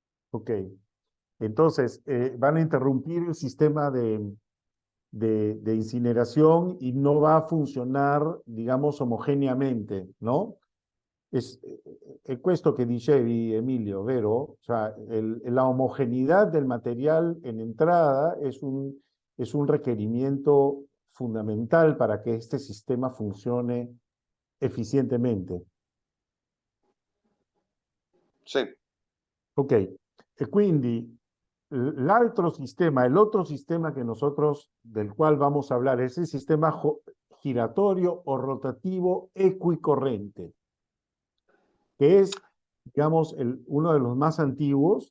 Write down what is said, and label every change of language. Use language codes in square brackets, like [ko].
[es] Ok, entonces van a interrumpir el sistema de incineración y no va a funcionar, digamos, homogéneamente, ¿no? [it] È questo che dicevi, Emilio, vero? [es] Cioè, la homogeneidad del material en entrada es un requerimiento fundamental para que este sistema funcione eficientemente. [it] Sì. [es] Ok, [it] e quindi [es] el otro sistema que nosotros, del cual vamos a hablar, es el sistema giratorio o rotativo equicorrente, que es, digamos, uno de los más antiguos.